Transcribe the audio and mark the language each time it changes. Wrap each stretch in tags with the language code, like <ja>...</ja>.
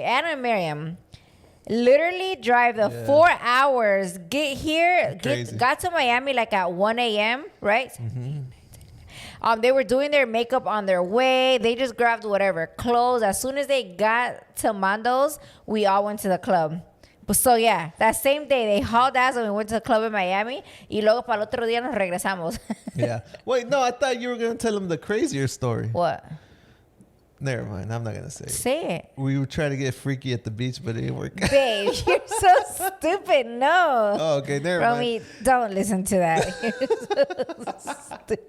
<en>Anna and Miriam literally drive the 4 hours, get here, got to Miami like at 1 a.m., right? Mm-hmm. They were doing their makeup on their way. They just grabbed whatever clothes. As soon as they got to Mando's, we all went to the club. But so yeah, that same day they hauled ass and we went to the club in Miami.</en> <es>Y luego para el otro día nos regresamos.</es> <en>Yeah. Wait, no, I thought you were going to tell them the crazier story. What? Never mind. I'm not going to say it. Say it. We were trying to get freaky at the beach, but it didn't work. Babe, you're so stupid. No. Oh, okay. Never Romy, mind. Don't listen to that. You're so stupid.</en>